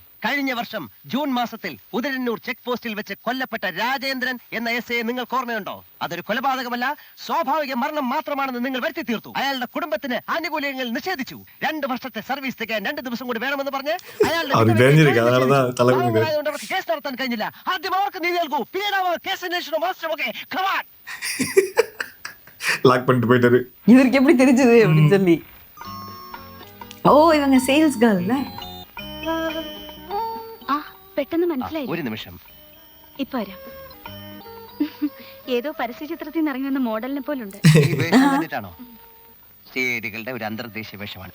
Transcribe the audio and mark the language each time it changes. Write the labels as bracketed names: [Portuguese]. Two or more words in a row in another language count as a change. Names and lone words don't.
[Malayalam] കഴിഞ്ഞ വർഷം ജൂൺ മാസത്തിൽ ഉദരന്നൂർ ചെക്ക് പോസ്റ്റിൽ വെച്ച് കൊല്ലപ്പെട്ട രാജേന്ദ്രൻ എന്ന എസ് ഐ നിങ്ങൾക്ക് ഓർമ്മയുണ്ടോ? അതൊരു കൊലപാതകമല്ല, സ്വാഭാവിക മരണം മാത്രമാണെന്ന് നിങ്ങൾ വരുത്തി തീർത്തു. അയാളുടെ കുടുംബത്തിന് ആനുകൂല്യങ്ങൾ നിഷേധിച്ചു. 2 വർഷത്തെ സർവീസ് തികയാൻ 2 ദിവസം കൂടി വേണമെന്ന് പറഞ്ഞ് അയാളുടെ കേസ് നടത്താൻ കഴിഞ്ഞില്ല. ആദ്യം അവർക്ക് നീതി നൽകൂ. കേസ് അന്വേഷണം മാസ്റ്റർ. [Tamil] லாக் பண்ணிட்டு போயிட்டாரு. இவருக்கு எப்படி தெரிஞ்சது அப்படின்னு சொல்லி. [Malayalam] ഓ ഇവங்க സെയിൽസ് ഗേൾ അല്ലേ? ആ, പെട്ടെന്ന് മനസ്സിലായി. ഒരു നിമിഷം. ഇപ്പൊ വരാം. ഏതോ പരസ്യ ചിത്രത്തിൽ നിന്ന് ഇറങ്ങി വന്ന മോഡലിനെ പോലുണ്ട്. ഈ വേഷം കണ്ടിട്ടാണോ? സിഐഡികളുടെ ഒരു അന്തർദേശീയ വേഷമാണ്.